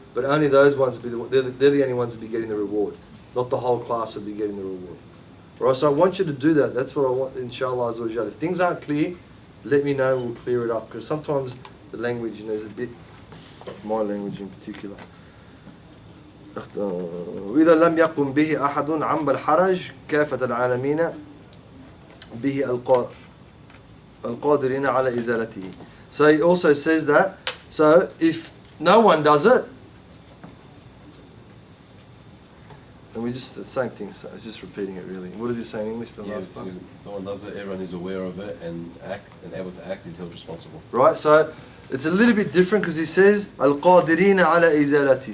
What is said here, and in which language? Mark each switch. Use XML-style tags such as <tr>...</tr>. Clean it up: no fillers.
<en>But only those ones would be they're the only ones that would be getting the reward. Not the whole class would be getting the reward. Right, so I want you to do that. That's what I want, inshallah azza wa jal. If things aren't clear, let me know, we'll clear it up. Because sometimes the language, is a bit, my language in particular.</en> <ar>وإذا لم يقم به أحد عم الحرج كافة العالمين به القادرين على إزالته.</ar> <en>So he also says that, so if no one does it, and we just, the same thing, so it's just repeating it really. What does he say in English, the last part? No one does it, everyone who's aware of it and able to act is held responsible. Right, so it's a little bit different because he says</en> <ar>القادرين على إزالته.</ar>